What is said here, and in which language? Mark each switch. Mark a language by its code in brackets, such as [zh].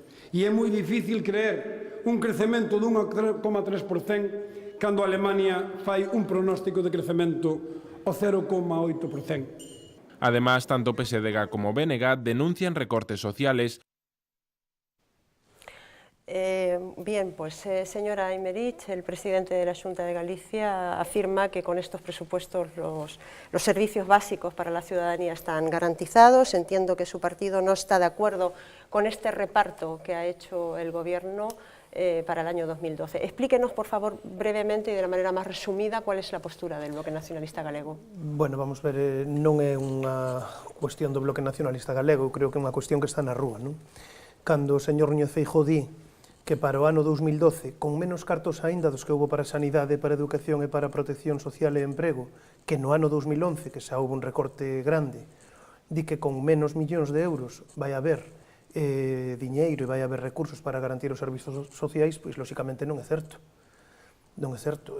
[gl] E é moi difícil creer un crecemento de 1,3% cando Alemania fai un pronóstico de crecemento o 0,8%. Además, tanto PSDG como BNG denuncian recortes sociales. [es] Bien, pues señora Aymerich, el presidente de la Xunta de Galicia afirma que con estos presupuestos los servicios básicos para la ciudadanía están garantizados. Entiendo que su partido no está de acuerdo con este reparto que ha hecho el Gobierno para el año 2012. Explíquenos, por favor, brevemente y de la manera más resumida, cuál es la postura del Bloque Nacionalista Galego. [gl] Bueno, vamos ver, non é unha cuestión do Bloque Nacionalista Galego, creo que é unha cuestión que está na rúa, non? Cando o señor Núñez Feijóo di que para o ano 2012, con menos cartos aínda dos que houve para sanidade, para educación e para protección social e emprego, que no ano 2011, que xa houve un recorte grande, di que con menos millóns de euros vai haber diñeiro e vai haber recursos para garantir os servizos sociais, pois, lóxicamente, non é certo. Non é certo.